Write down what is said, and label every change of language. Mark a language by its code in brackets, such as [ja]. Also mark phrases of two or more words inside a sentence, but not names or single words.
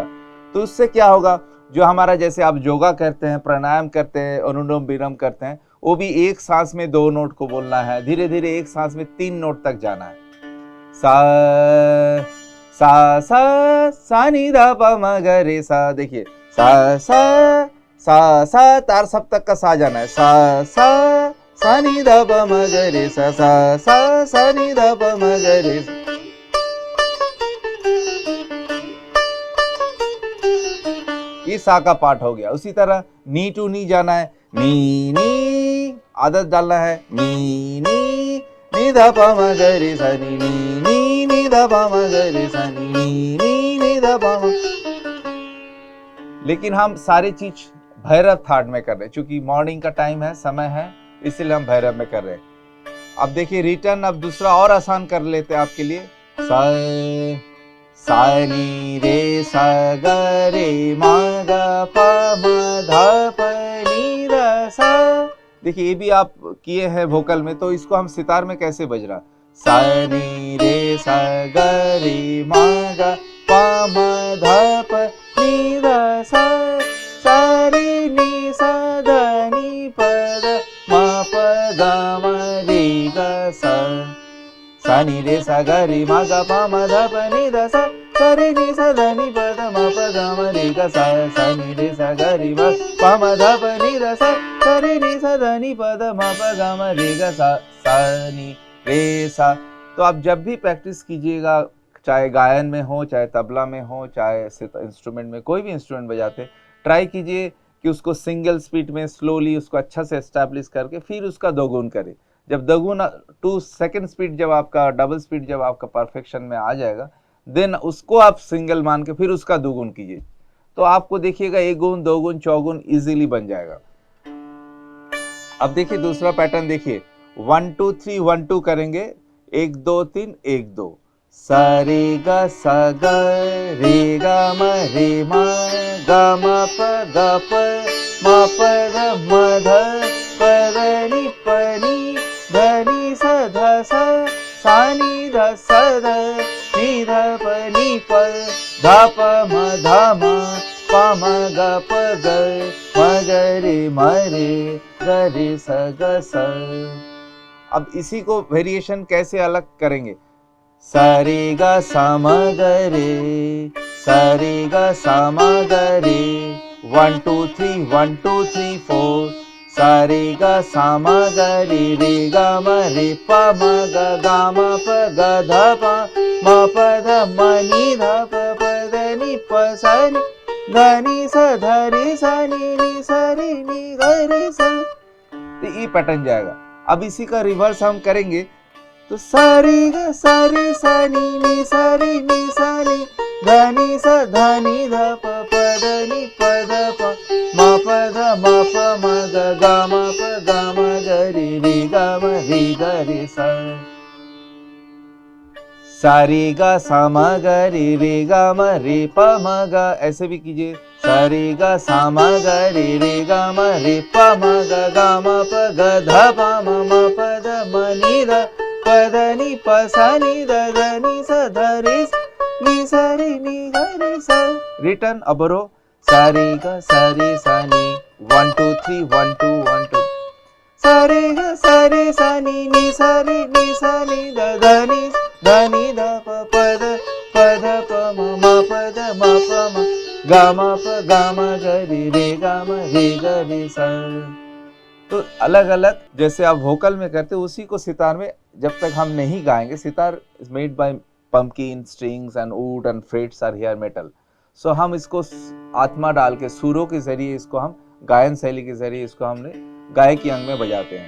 [hi] तो उससे क्या होगा, जो हमारा जैसे आप योगा करते हैं, प्राणायाम करते हैं, अनुलोम विलोम करते हैं, वो भी एक सांस में 2 नोट को बोलना है, धीरे धीरे एक सांस में 3 नोट तक जाना है। सा सा सा सा नी धा पा म ग रे सा, देखिए सा सा सा सा, तार सब तक का सा जाना है, सा सा सा नी धा पा म ग रे सा, सा सा सा नी धा पा म ग रे सा। ये सा का पार्ट हो गया। उसी तरह नी टू नी जाना है, नी नी आदत डालना है, नी नी नी धा पा म ग रे सा, नी नी नी धा पा म ग रे सा, नी नी धा पा म। लेकिन हम सारी चीज भैरव थाट में कर रहे हैं, क्योंकि मॉर्निंग का टाइम है, समय है, इसीलिए हम भैरव में कर रहे हैं। अब देखिए रिटर्न, अब दूसरा और आसान कर लेते हैं आपके लिए। सा सा नी रे सा ग रे मा ग प म ध प नी ध सा। देखिए ये भी आप किए हैं वोकल में, तो इसको हम सितार में कैसे बज रहा, सा नी रे सा ग रे मा ग प म ध प नी ध सा, सा रे नी सा ध नी प ध म प ग म रे ग सा, सा नी रे सा ग रे मा ग प म ध प नी ध सा, सा रे नी सा ध नी प ध म प ग म रे ग सा, सा नी रे सा ग रे मा प म ध प नी ध सा, सा रे नी सा ध नी प ध म प ग म रे ग सा, सा नी रे सा। तो आप जब भी प्रैक्टिस कीजिएगा, चाहे गायन में हो, चाहे तबला में हो, चाहे इंस्ट्रूमेंट में, कोई भी इंस्ट्रूमेंट बजाते, ट्राई कीजिए कि उसको [en] single speed [hi] में स्लोली उसको अच्छा से एस्टैब्लिश करके फिर उसका दोगुन करें। जब दोगुन 2 [en] second speed, [hi] जब आपका [en] double speed [hi] जब आपका परफेक्शन में आ जाएगा, देन उसको आप सिंगल मान के फिर उसका दोगुन कीजिए, तो आपको देखिएगा 1 गुण 2 गुण 4 गुण इजीली बन जाएगा। अब देखिए दूसरा पैटर्न, देखिए 1 2 3 1 2 करेंगे, 1 2 3 1 2, सा रे ग सा ग रे ग म रे म ग म प ग प म प ध म ध प ध नि प नि ध नि सा ध सा, सा नि ध सा ध नि ध प नि प ध प म ध म प म ग प ग म ग रे म रे ग रे सा ग सा। अब इसी को वेरिएशन कैसे अलग करेंगे, सा रे ग सा म ग रे, सा रे ग सा म ग रे, 1 2 3 1 2 3 4, सा रे ग सा म ग रे रे ग म रे प म ग ग म प ग ध प म प ध म नि ध प प ध नि प सा नि ध नि सा ध रे सा नि सा रे नि ग रे सा। तो ये पैटर्न जाएगा। अब इसी का रिवर्स हम करेंगे, तो सा रे ग सा रे सा नी सा रे नी सा रे धनी सा धनी ध प प ध नि प ध प म प ध म प म ग ग म प ग म ग रि रि ग म रि ग रि सा। सारी गा सा म ग रि रि ग म रि प म ग, ऐसे भी कीजिए। सारी गा सा म ग रि रि ग म रि प म ग ग म प ग ध प म म प ध म नि ध प ध नि प सा नि ध ध नि सा ध रि स नि सा रि नि ग रि सा। रिटर्न अब रो सारी गा सारी सा नि 1 2 3 1 2 1 2 सारे ग सारे सा नि सा रे नि सा नि ध ध नि ध नि ध प प ध प म म प ध म प म ग म प ग म ग रि रे ग म रि ग रि सा। तो अलग अलग जैसे आप वोकल में करते हो उसी को सितार में जब तक हम नहीं गाएंगे, [en] sitar is made by pumpkin strings and wood and frets are here metal. [hi] सो हम इसको आत्मा डाल के सुरों के जरिए इसको हम गायन शैली के जरिए इसको हमने गायकी अंग में बजाते हैं।